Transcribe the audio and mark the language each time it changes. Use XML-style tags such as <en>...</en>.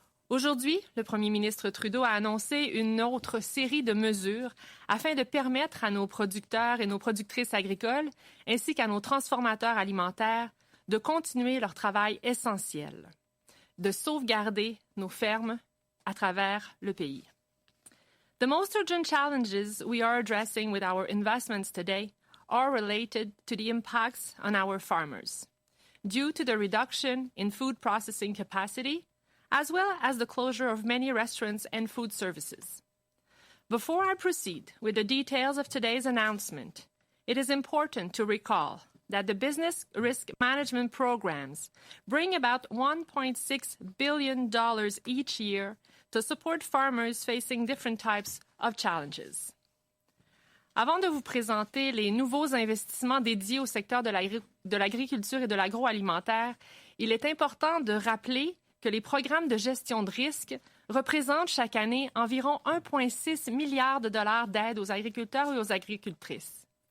<fr>Aujourd'hui, le premier ministre Trudeau a annoncé une autre série de mesures afin de permettre à nos producteurs et nos productrices agricoles, ainsi qu'à nos transformateurs alimentaires, de continuer leur travail essentiel, de sauvegarder nos fermes à travers le pays.</fr> <en>The most urgent challenges we are addressing with our investments today are related to the impacts on our farmers, due to the reduction in food processing capacity, as well as the closure of many restaurants and food services. Before I proceed with the details of today's announcement, it is important to recall that the business risk management programs bring about $1.6 billion each year to support farmers facing different types of challenges.</en> <fr>Avant de vous présenter les nouveaux investissements dédiés au secteur de l'agriculture et de l'agroalimentaire, il est important de rappeler que les programmes de gestion de risque représentent chaque année environ 1,6 milliard de dollars d'aide aux agriculteurs et aux agricultrices.</fr>